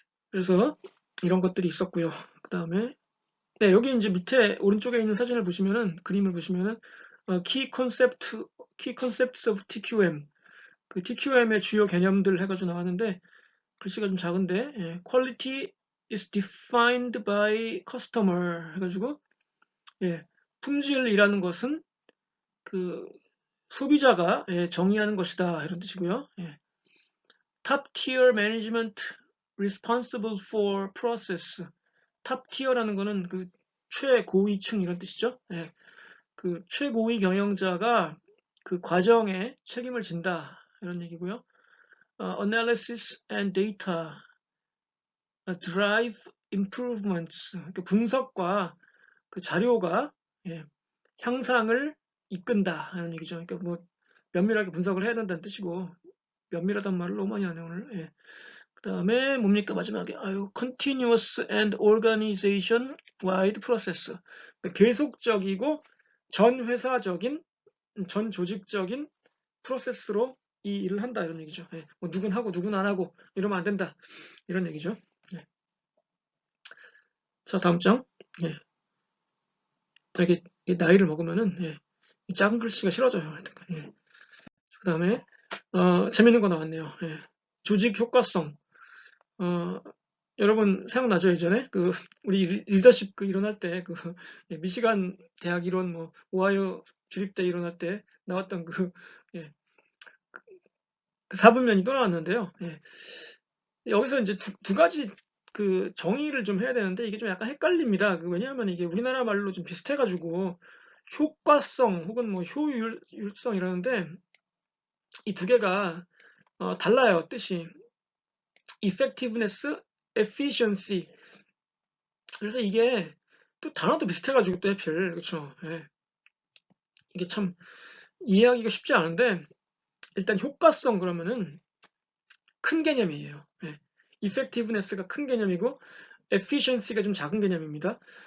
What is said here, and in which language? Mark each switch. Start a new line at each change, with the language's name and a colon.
Korean: 그래서 이런 것들이 있었고요. 그 다음에 네, 여기 이제 밑에 오른쪽에 있는 사진을 보시면은 그림을 보시면은
English: Key Concepts of TQM
Korean: 그 TQM의 주요 개념들 해가지고 나왔는데 글씨가 좀 작은데
English: Quality is defined by customer
Korean: 해가지고 품질이라는 것은 그 소비자가 정의하는 것이다 이런 뜻이고요.
English: Top tier management responsible for process.
Korean: 탑 티어라는 거는 그 최고위층 이런 뜻이죠. 그 최고위 경영자가 그 과정에 책임을 진다 이런 얘기고요.
English: Analysis and data drive improvements.
Korean: 그 분석과 그 자료가 향상을 이끈다 이런 얘기죠. 그러니까 뭐 면밀하게 분석을 해야 된다는 뜻이고 면밀하단 말을 너무 많이 하네 오늘. 그 다음에 뭡니까 마지막에
English: continuous and organization wide process.
Korean: 그러니까 계속적이고 전 회사적인 전 조직적인 프로세스로 이 일을 한다 이런 얘기죠. 뭐 누군 하고 누군 안 하고 이러면 안 된다 이런 얘기죠. 자 다음 장. 자기 나이를 먹으면은 이 작은 글씨가 싫어져요. 그 다음에 재밌는 거 나왔네요. 조직 효과성. 어, 여러분 생각나죠 예전에 그 우리 리더십 그 일어날 때 그 미시간 대학 이론 뭐 오하이오 주립대 일어날 때 나왔던 예, 그 사분면이 또 나왔는데요. 여기서 이제 두 가지 그 정의를 좀 해야 되는데 이게 좀 약간 헷갈립니다. 왜냐하면 이게 우리나라 말로 좀 비슷해가지고 효과성 혹은 뭐 효율성 이러는데 이 두 개가 달라요 뜻이.
English: effectiveness, efficiency.
Korean: 그래서 이게 또 단어도 비슷해가지고 또 해필 그쵸. 이게 참 이해하기가 쉽지 않은데 일단 효과성 그러면은 큰 개념이에요. 예. effectiveness가 큰 개념이고 efficiency가 좀 작은 개념입니다.